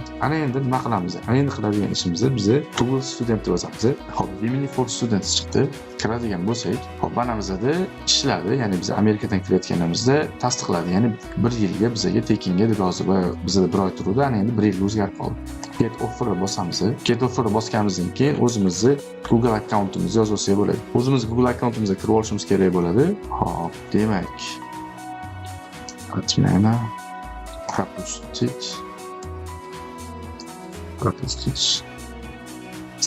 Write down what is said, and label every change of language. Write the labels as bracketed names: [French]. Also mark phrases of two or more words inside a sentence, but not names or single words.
[Uzbek] Ana endi nima qilamiz? Ana endi qiladigan ishimiz biz Google Student deb yozamiz. Hop, Gemini for Students chiqdi. Kiradigan bo'lsak, hop, mana bizda ishladi. Ya'ni biz Amerikadan kirayotganimizda tasdiqladi. Ya'ni 1 yilga bizga tekinga deb yozib, bizda 1 oy turdi. Ana endi 1 yilga o'zgarib qoldi. [English] Get offer [Uzbek] bosamiz. [English] Get offer [Uzbek] bosganimizdan keyin o'zimizni Google akkauntimizni yozib olsak bo'ladi. O'zimiz Google akkauntimizga kirib olishimiz kerak bo'ladi. Hop, demak. Отмена. [Russian] Пропустить.